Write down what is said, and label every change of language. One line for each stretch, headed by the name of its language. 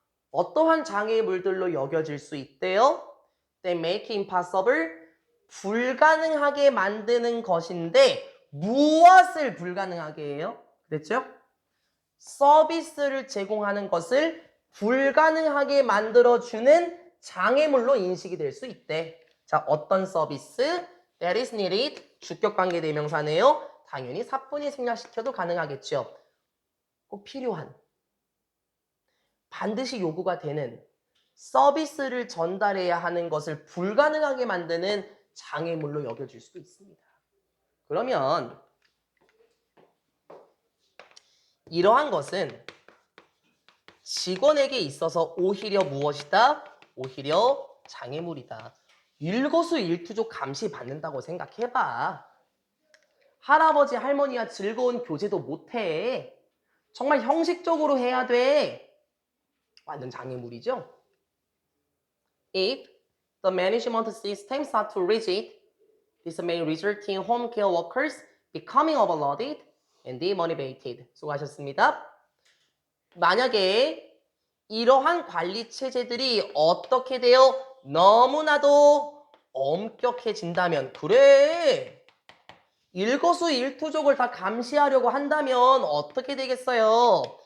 Korean: 어떠한 장애물들로 여겨질 수 있대요?
English: They make impossible,
Korean: 불가능하게 만드는 것인데 무엇을 불가능하게 해요? 그랬죠? 서비스를 제공하는 것을 불가능하게 만들어주는 장애물로 인식이 될 수 있대. 자, 어떤 서비스?
English: That is needed,
Korean: 주격관계 대명사네요. 당연히 사뿐히 생략시켜도 가능하겠죠. 꼭 필요한, 반드시 요구가 되는 서비스를 전달해야 하는 것을 불가능하게 만드는 장애물로 여겨질 수도 있습니다. 그러면 이러한 것은 직원에게 있어서 오히려 무엇이다? 오히려 장애물이다. 일거수일투족 감시받는다고 생각해봐. 할아버지 할머니와 즐거운 교제도 못해. 정말 형식적으로 해야 돼. 완전 장애물이죠.
English: If the management system start to rigid, this may result in home care workers becoming overloaded and demotivated.
Korean: 수고하셨습니다. 만약에 이러한 관리 체제들이 어떻게 돼요? 너무나도 엄격해진다면, 그래, 일거수일투족을 다 감시하려고 한다면 어떻게 되겠어요?